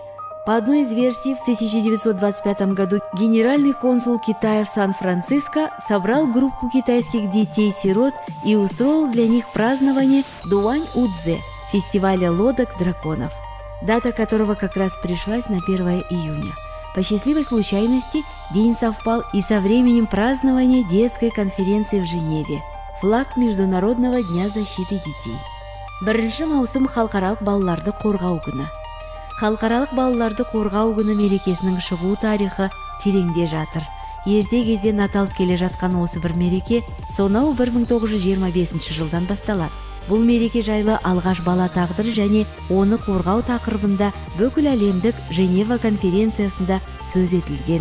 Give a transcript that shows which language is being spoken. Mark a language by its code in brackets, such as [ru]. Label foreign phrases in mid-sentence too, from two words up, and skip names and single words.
[ru] По одной из версий, в 1925 году генеральный консул Китая в Сан-Франциско собрал группу китайских детей-сирот и устроил для них празднование Дуань-Удзе – фестиваля лодок-драконов, дата которого как раз пришлась на 1 июня. По счастливой случайности день совпал и со временем празднования детской конференции в Женеве, флаг Международного дня защиты детей. [kk] 1 маусым халықаралық балаларды қорғау күні. Халықаралық балаларды қорғау күні мерекесінің шығу тарихы тереңде жатыр. Ерте кезден аталып келе жатқан осы бір мереке сонау 1925 жылдан басталады. Бұл мереке жайлы алғаш бала тағдыры және оны қорғау тақырыбында бүкіл әлемдік Женева конференциясында сөз етілген.